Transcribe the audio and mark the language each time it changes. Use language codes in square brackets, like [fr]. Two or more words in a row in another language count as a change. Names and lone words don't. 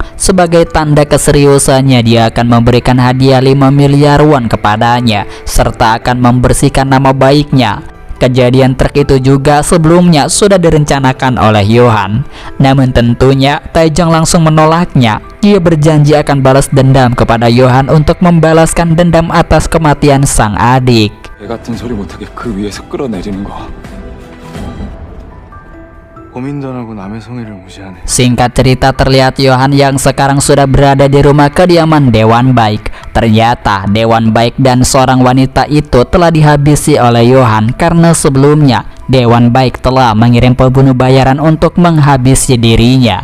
[id] Sebagai tanda keseriusannya, dia akan memberikan hadiah 5 miliar won kepadanya serta akan membersihkan nama baiknya. Kejadian truk itu juga sebelumnya sudah direncanakan oleh Yohan. Namun tentunya Taejong langsung menolaknya. Dia berjanji akan balas dendam kepada Yohan untuk membalaskan dendam atas kematian sang adik. [ko] 애 같은 소리 못하게 그 위에서 끌어내리는 거. 고민전하고 남의 성의를 무시하네. [id] Singkat cerita terlihat Yohan yang sekarang sudah berada di rumah kediaman Dewan Baik. Ternyata Dewan Baik dan seorang wanita itu telah dihabisi oleh Yohan karena sebelumnya Dewan Baik telah mengirim pembunuh bayaran untuk menghabisi dirinya.